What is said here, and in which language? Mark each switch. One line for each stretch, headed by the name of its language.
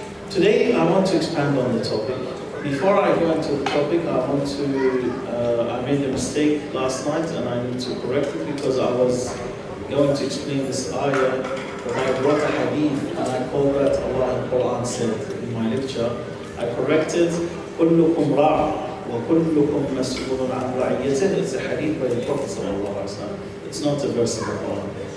English: Today I want to expand on the topic. Before I go into the topic, I made a mistake last night and I need to correct it, because I was going to explain this ayah, but I brought a hadith and I called that Allah in Quran said in my lecture. I corrected
Arabic: كلكم راع وكلكم مسؤول عن رعيته.
English: It's a hadith by the Prophet sallallahu alaihi wasallam. It's not a verse of the Quran.